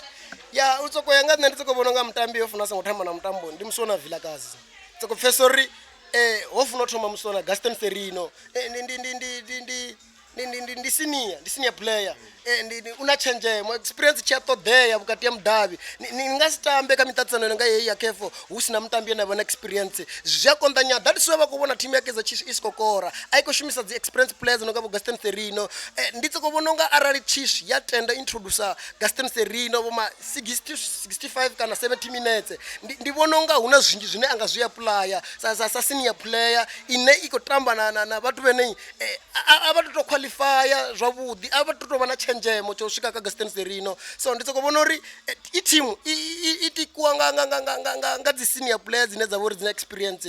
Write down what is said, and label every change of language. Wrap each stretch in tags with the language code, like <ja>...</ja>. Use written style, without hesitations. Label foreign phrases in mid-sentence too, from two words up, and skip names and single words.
<ve>ya u soko ya nga nṋe ndi soko vhona nga mutambi ho fanela songo thoma na mutambo ndi musona Vilakazi soko pfesa uri ho funa u thoma musona Sirino ndi</ve> <en>senior player</en> <ve>una tshenzhemo experience tshi a ṱoḓea vhukati ha mudavhi ni nga si tambe kha miṱaṱisano nga heyi ya kefo hu si na mutambi ane a vha na experience zwi a konḓa nyana</ve> <en>that is why</en> <ve>vha khou vhona thimu ya KAIZER Chiefs i si khou kora a i khou shumisa dzi</ve> <en>experience players</en> <ve>no nga vho Sirino ndi soko vhona unga arali Chiefs ya tenda introducer Sirino vho ma 65 kana 70 minutes ndi vhona unga huna zwinzhi zwine anga zwi apply sa</ve> <en>senior player</en> <ve>ine i khou tamba na vhathu vhene a vha to qualify zwavhuḓi a vha to vha na tshenzhemo tsho swika kha Sirino so ndi soko vhona uri i thimu i tikuwa nga dzi</ve> <en>senior players</en> <ve>dzine dza vha uri dzina experience</ve>